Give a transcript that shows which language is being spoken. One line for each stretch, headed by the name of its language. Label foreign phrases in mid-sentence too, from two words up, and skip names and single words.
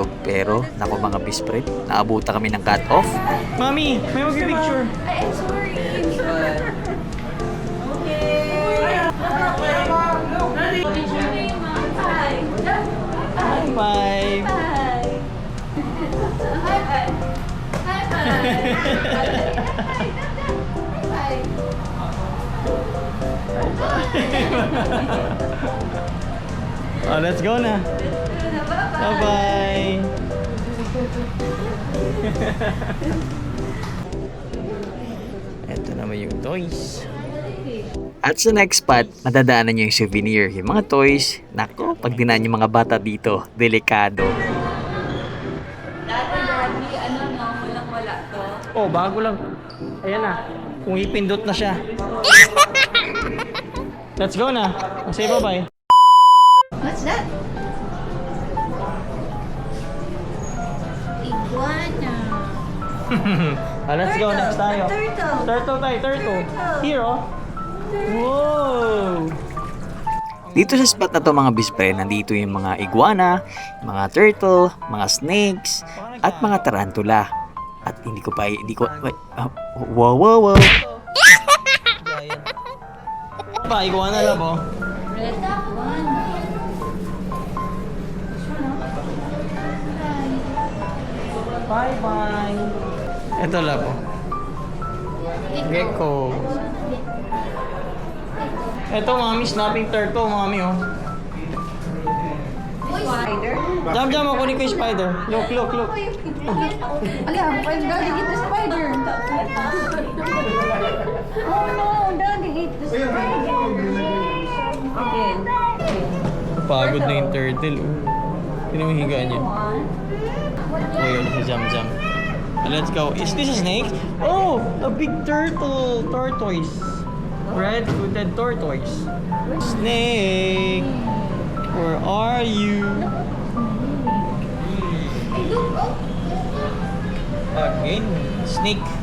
Filipino: Pero, naku mga
English: best friend,
Filipino: naabutan kami ng cut-off. Mami, may mag-picture.
English: I'm sorry. High five. Oh, let's go na.
Filipino: Bye-bye. Ito naman yung toys. At sa
English: next spot,
Filipino: madadaanan nyo yung souvenir, yung mga toys. Nako, pag dinaan yung mga bata dito, delikado. Daddy, ano no? Walang-wala to. Oh, bago lang. Ayan na. Kung ipindot na siya.
English: Let's go na. Say bye-bye. What's that? Iguana. Let's go. Next tayo. Turtle.
Filipino: Turtle tayo.
English: Turtle. Here, oh. Whoa!
Filipino: Dito sa spot na to mga
English: best friend,
Filipino: nandito yung mga iguana, mga turtle, mga snakes, at mga tarantula. At hindi ko, wait, wow. Pa, iguana lang, oh.
English: Red one. Bye-bye.
Filipino: Ito lang, oh. Gecko. Ito, mami,
English: snapping turtle,
Filipino: mami, oh.
English: Spider?
Filipino: Jam, ako kunin ko yung spider.
English: Look.
Filipino: Ala, pwede
English: daddy eat the spider. Oh no, daddy eat the spider. Okay.
Filipino: Pagod na yung turtle, oh. Pinuhiga niya.
English: Oh, yun, si Jam. Let's go. Is this a snake? Oh, a big turtle. Tortoise. Red-footed tortoise. Snake. Where are you? Again, snake.